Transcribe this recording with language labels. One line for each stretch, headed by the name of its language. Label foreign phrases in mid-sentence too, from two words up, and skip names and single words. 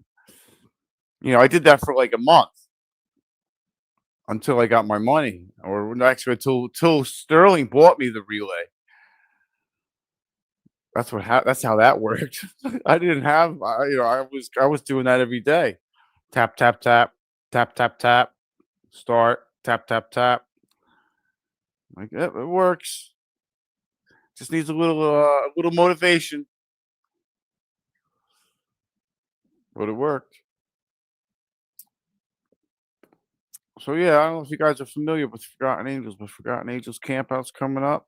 English: I did that for like a month until I got my money, or actually until Sterling bought me the relay. That's how that worked. I didn't have, I was doing that every day. Tap, tap, tap, tap, tap, tap, start, tap, tap, tap. Like it works. Just needs a little motivation. But it worked. So yeah, I don't know if you guys are familiar with Forgotten Angels, but Forgotten Angels campout's coming up.